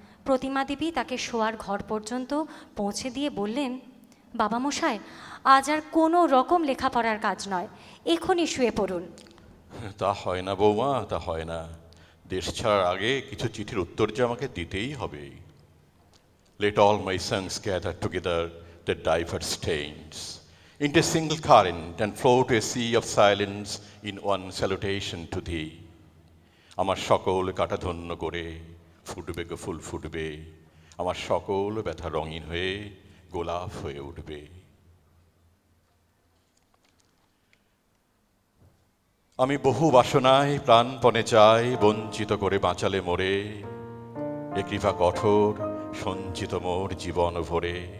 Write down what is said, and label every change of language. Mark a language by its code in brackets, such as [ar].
[bn] প্রতিমা দেবী তাকে শোয়ার ঘর পর্যন্ত পৌঁছে দিয়ে বললেন, বাবা মশাই, আজ আর কোনো রকম লেখাপড়ার কাজ নয়, এখনই শুয়ে পড়ুন। তা হয় না বৌমা, তা হয় না। দেশ ছাড়ার আগে কিছু চিঠির উত্তর যে আমাকে দিতেই হবে। [en] Let all my sons gather together their diverse stains into a single current and flow to a sea of silence in one salutation to thee. [bn] আমার সকল কাটা ধন্য করে ফুটবে গো ফুল ফুটবে, আমার সকল ব্যথা রঙিন হয়ে গোলাপ হয়ে উঠবে। আমি বহু বাসনায় প্রাণপণে চাই, বঞ্চিত করে বাঁচালে মোরে, এ কৃপা কঠোর সঞ্চিত মোর জীবন ভরে।